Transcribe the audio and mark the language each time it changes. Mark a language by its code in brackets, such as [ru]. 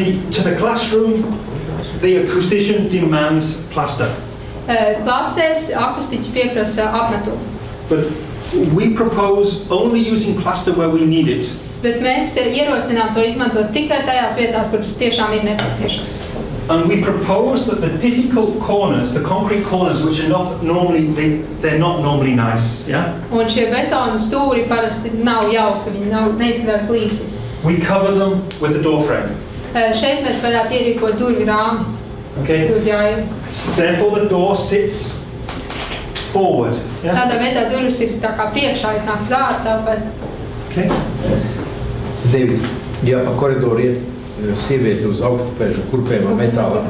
[en] To the classroom, the acoustician demands plaster. [lv] Klasēs akustiķis pieprasa apmetumu. [en] But we propose only using plaster where we need it. [lv] Bet mēs ierosinām to izmantot tikai tajās vietās, kur tas tiešām ir nepieciešams. [en] And we propose that the difficult corners, the concrete corners, which are not normally, they're not normally nice, yeah? [lv] Un šie betona stūri parasti nav jauki, viņi neizskatās glīti. [en] We cover them with the door frame. [lv] Šeit mēs varētu ierīkot durvju rāmi. [en] Okay. Therefore the door sits forward. Yeah? [lv] Tādā veidā durvis ir tā kā priekšā, iznāk uz ārā telpai. [en] Okay. [lv] David, ja pa koridoru iet sievieti uz augstupēžu kurpēm un metāla.